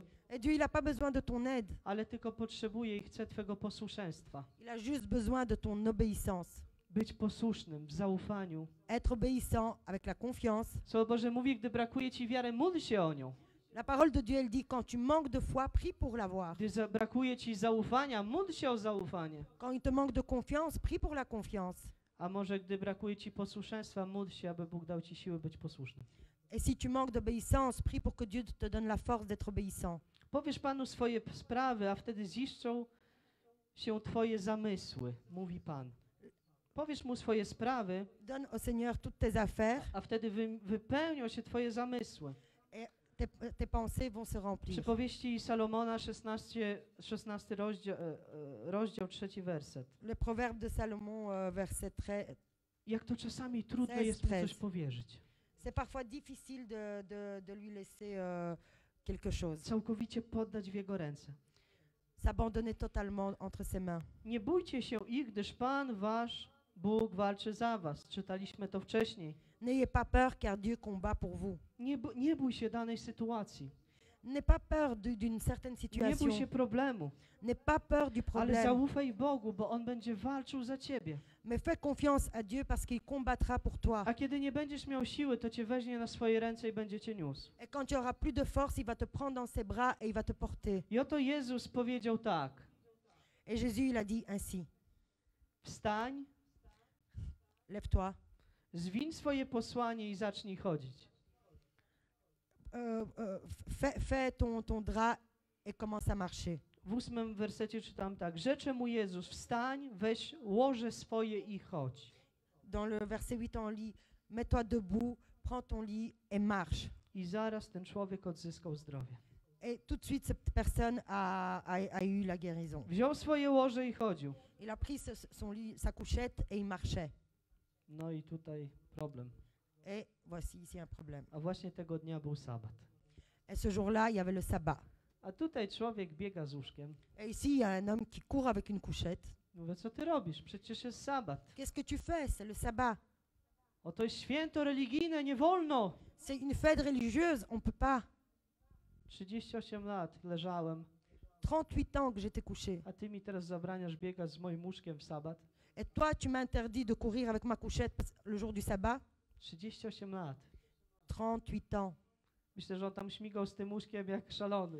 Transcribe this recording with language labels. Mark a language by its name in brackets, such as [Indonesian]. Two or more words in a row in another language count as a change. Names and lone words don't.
[French] Et Dieu, il n'a pas besoin de ton aide. [Polish] ale tylko potrzebuje i chce Twojego posłuszeństwa. [French] Il a juste besoin de ton obéissance. [Polish] Być posłusznym w zaufaniu. [French] Être obéissant avec la confiance. [Polish] Słowo Boże mówi, gdy brakuje Ci wiary, módl się o nią. [French] La parole de Dieu, elle dit, quand tu manques de foi, prie pour l'avoir. [Polish] Gdy brakuje Ci zaufania, módl się o zaufanie. [French] Quand il te manque de confiance, prie pour la confiance. [Polish] A może gdy brakuje Ci posłuszeństwa, módl się, aby Bóg dał Ci siły być posłusznym. [French] Et si tu manques d'obéissance, prie pour que Dieu te donne la force d'être obéissant. [Polish] Powiesz Panu swoje sprawy, a wtedy ziszczą się Twoje zamysły, mówi Pan. Powiesz Mu swoje sprawy, [French] donne au Seigneur toutes tes affaires, [Polish] a wtedy wypełnią się Twoje zamysły. [French] tes pensées vont se remplir. [Polish] Przypowieści Salomona, 16 rozdział 3 werset. [French] Le proverbe de Salomon, verset 13. [Polish] Jak to czasami trudno [French] 16, [Polish] jest mu coś [French] 13. [Polish] powierzyć. [French] C'est parfois difficile de lui laisser quelque chose, [Polish] Całkowicie poddać w Jego ręce. [French] s'abandonner totalement entre ses mains. [Polish] Nie bójcie się ich, gdyż Pan wasz Bóg walczy za was. Czytaliśmy to wcześniej. [French] N'ayez pas peur, car Dieu combat pour vous. [Polish] Nie bój się danej sytuacji. [French] N'aie pas peur d'une certaine [Polish] Nie bój [French] situation. [Polish] się problemu. [French] N'aie pas peur du [Polish] Ale [French] problème. [Polish] zaufaj Bogu, bo On będzie walczył za ciebie. [French] Mais fais confiance à Dieu parce qu'il combattra pour toi. [Polish] A kiedy nie będziesz miał siły, to cię weźmie na swoje ręce i będzie cię niósł. [French] Et quand tu auras plus de force, il va te prendre dans ses bras et il va te porter. [Polish] I oto Jezus powiedział tak. [French] Et Jésus, il a dit ainsi. [Polish] Wstań, [French] Lève-toi. [Polish] zwiń swoje posłanie i zacznij chodzić. [French] Fais ton drap et commence à marcher. [Polish] W 8 wersecie czytam tak. Rzecze mu Jezus, wstań, weź łoże swoje i chodź. [French] Dans le verset 8, on lit, mets-toi debout, prends ton lit et marche. [Polish] I zaraz ten człowiek odzyskał zdrowie. [French] Et tout de suite, cette personne a eu la guérison. [Polish] Wziął swoje łoże i chodził. [French] Il a pris son lit, sa couchette et il marchait. [Polish] No i tutaj problem. [French] Et voici ici un problème. [Polish] A właśnie tego dnia był sabat. [French] Et ce jour-là, il y avait le sabbat. [Polish] A tutaj człowiek biega z łóżkiem. [French] Et ici, il y a un homme qui court avec une couchette. [Polish] Mówię, co ty robisz? Przecież jest sabat. [French] Qu'est-ce que tu fais? C'est le sabbat. [Polish] Oto jest święto religijne, nie wolno. [French] C'est une fête religieuse, on ne peut pas. [Polish] 38 lat leżałem, [French] 38 ans que j'étais couché. [Polish] a ty mi teraz zabraniasz biegać z moim łóżkiem w sabat. [French] Et toi, tu m'interdis de courir avec ma couchette le jour du sabbat? [Polish] 38 lat. [French] 38 ans. [Polish] Myślę, że on tam śmigał z tym łóżkiem jak szalony.